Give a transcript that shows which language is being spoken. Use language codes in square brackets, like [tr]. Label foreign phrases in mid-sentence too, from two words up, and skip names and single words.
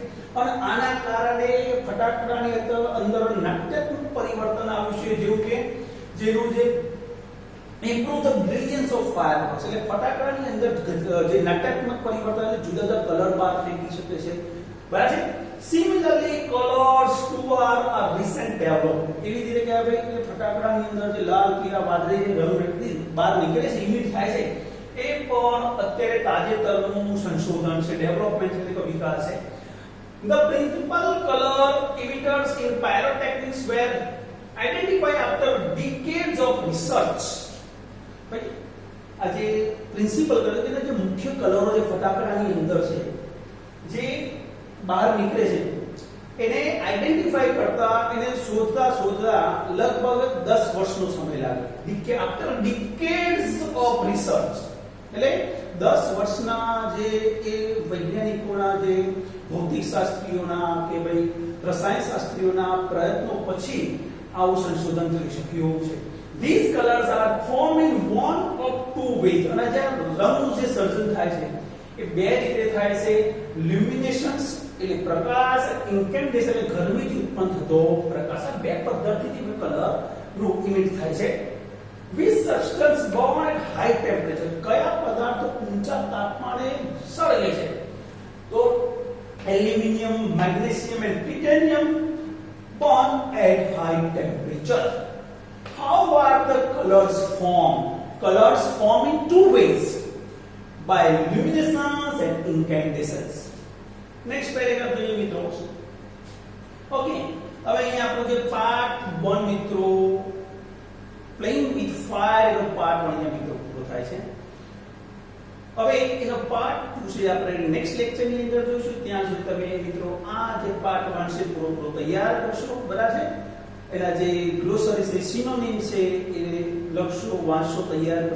[gu] અને આના કારણે ફટાકડાની અંદર નાટ્યાત્મક પરિવર્તન આવ્યું છે, જેવું કે જેનું જે [en] improve the brilliance of fireworks, [gu] એટલે ફટાકડાની અંદર જે નાટ્યાત્મક પરિવર્તન એટલે જુદા જુદા કલર બહાર ફેંકી શકે છે. બરાબર છે. [en] Similarly, colors too are a recent development. [gu] એવી રીતે કે ભાઈ કે ફટાકડાની અંદર જે લાલ, પીળા, વાદળી જે રંગ બહાર નીકળે છે, ઇમિટ થાય છે, એ પણ અત્યારે તાજેતરનું સંશોધન છે, ડેવલપમેન્ટ છે, એટલે કે વિકાસ છે. [en] The principal color emitters in pyrotechnics were identified after decades of research. [gu] ભાઈ આ જે [en] principal color, [gu] એટલે જે મુખ્ય કલરો જે ફટાકડાની અંદર છે, જે બહાર નીકળે છે, એને આઈડેન્ટિફાઈ કરતા, એને શોધતા લગભગ 10 વર્ષનો સમય લાગે. [en] after decades of research, [gu] એટલે 10 વર્ષના જે એ વૈજ્ઞાનિકોના, જે ભૌતિક શાસ્ત્રીઓના કે ભાઈ રસાયણ શાસ્ત્રીઓના પ્રયત્નો પછી આવું સંશોધન થઈ શક્યું છે. [en] These colors are formed in one of two ways. [gu] અને જે રંગનું જે સર્જન થાય છે એ બે રીતે થાય છે. લ્યુમિનેશન્સ એટલે પ્રકાશ, ઇન્કેન્ડેશન એટલે ગરમીથી ઉત્પન્ન થતો પ્રકાશ. આ બે પદ્ધતિથી કલર નું ઇમિટ થાય છે. [en] Which substance burn at high temperature? [gu] કયા પદાર્થો ઊંચા તાપમાને સળગે છે? [en] તો aluminium, magnesium and titanium burn at high temperature. How are the colors formed? Colors form in two ways, by luminescence and incandescence. Next paragraph [gu] જોઈએ મિત્રો. Okay, હવે અહીંયા આપણો જે પાર્ટ 1 મિત્રો playing with fire એનો પાર્ટ 1 અહીંયા મિત્રો પૂરો થાય છે. હવે એનો પાર્ટ 2 છે આપણે નેક્સ્ટ લેક્ચરની અંદર જોઈશું. ત્યાં સુધી તમે મિત્રો આ જે પાર્ટ 1 છે પૂરો તૈયાર કરશો. બરાબર છે. એના જે ગ્લોસરી છે, સિનોનિમ છે, એ લખશો, વાંચશો, તૈયાર કરશો.